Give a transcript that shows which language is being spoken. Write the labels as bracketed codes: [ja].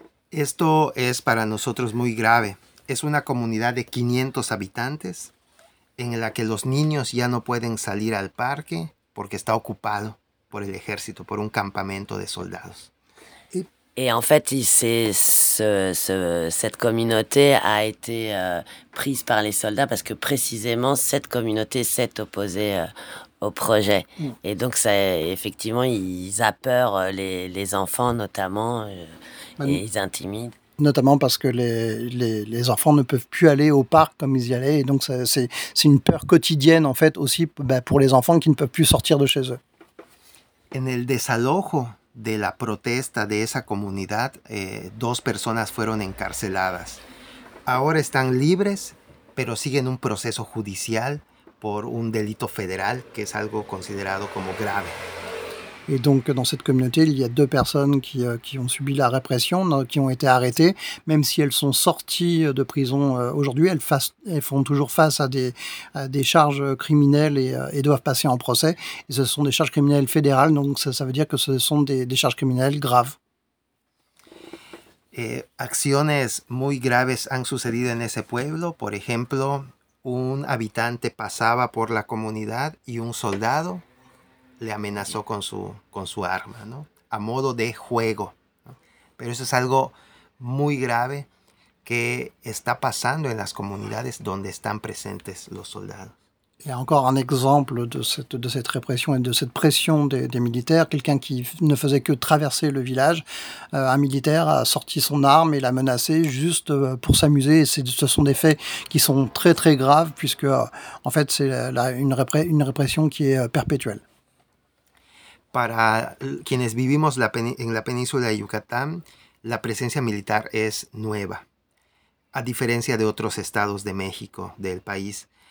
[es] Esto es para nosotros muy grave. Es una comunidad de 500 habitantes en la que los niños ya no pueden salir al parque porque está ocupado por el ejército, por un campamento de soldados. [fr] Et en fait, cette communauté a été prise par les soldats parce que précisément cette communauté s'est opposée au projet. Mmh. Et donc, ça, effectivement, ils apeurent les enfants notamment et ils intimident. Notamment parce que les enfants ne peuvent plus aller au parc comme ils y allaient. Et donc, ça, c'est une peur quotidienne en fait aussi pour les enfants qui ne peuvent plus sortir de chez eux. [es] En el desalojo de la protesta de esa comunidad, dos personas fueron encarceladas. Ahora están libres, pero siguen un proceso judicial por un delito federal, que es algo considerado como grave. [fr] Et donc, dans cette communauté, il y a deux personnes qui ont subi la répression, qui ont été arrêtées. Même si elles sont sorties de prison aujourd'hui, elles font toujours face à des charges criminelles et doivent passer en procès. Et ce sont des charges criminelles fédérales, donc ça veut dire que ce sont des charges criminelles graves. [es] Acciones muy graves han sucedido en ese pueblo. Por ejemplo, un habitante pasaba por la comunidad y un soldado le amenazó con su arma, ¿no? A modo de juego, ¿no? Pero eso es algo muy grave que está pasando en las comunidades donde están presentes los soldados. [fr] Il y a encore un exemple de cette répression et de cette pression des militaires. Quelqu'un qui ne faisait que traverser le village, un militaire a sorti son arme et l'a menacé juste pour s'amuser. Ce sont des faits qui sont très très graves puisque en fait c'est une répression qui est perpétuelle. [es] Para quienes vivimos en la península de Yucatán, la presencia militar es nueva, a diferencia de otros estados de México, del país.